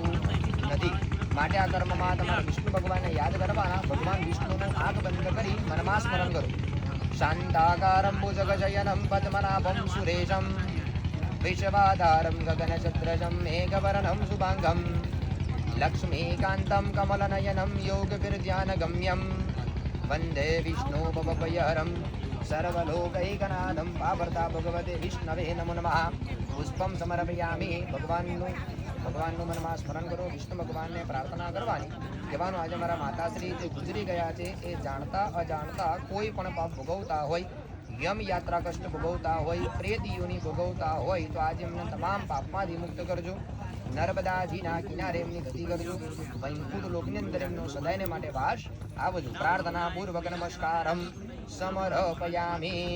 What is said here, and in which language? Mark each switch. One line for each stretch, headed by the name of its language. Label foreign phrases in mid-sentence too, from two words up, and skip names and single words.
Gujarati: નથી માટે આ કર્મમાં તમારે વિષ્ણુ ભગવાનને યાદ કરવાના ભગવાન વિષ્ણુનું આંખ બંધ કરી મનમાં સ્મરણ કરો
Sanskrit: શાંતાકારમ ભુજગશયનમ પદ્મનાભમ સુરેશમ વિશ્વાધારમ ગગનચત્રજમ મેઘવર્ણમ શુભાંગમ લક્ષ્મીકાંતમ કમલનયનમ યોગવિર્ધ્યાનગમ્યમ वंदे विष्णु भवभयहरं सर्वलोकैकनाथं पावर्ता भगवते विष्णवे नमो नमः पुष्पम समर्पयामि
Gujarati: ભગવાનનું મનમાં સ્મરણ કરો વિષ્ણુ ભગવાનને પ્રાર્થના કરવાની કહેવાનું આજે મારા માતાશ્રી જે ગુજરી ગયા છે એ જાણતા અજાણતા કોઈ પણ પાપ ભોગવતા હોય યમ યાત્રા કષ્ટ ભોગવતા હોય પ્રેત યોની ભોગવતા હોય તો આજે એમને તમામ પાપમાંથી મુક્ત કરજો નર્મદાજીના કિનારે એમની ગતિ કરજો વૈકુંઠ લોકની અંદર એમનો સદાયને માટે વાસ આવજો પ્રાર્થના પૂર્વક નમસ્કારમ સમર્પયામિ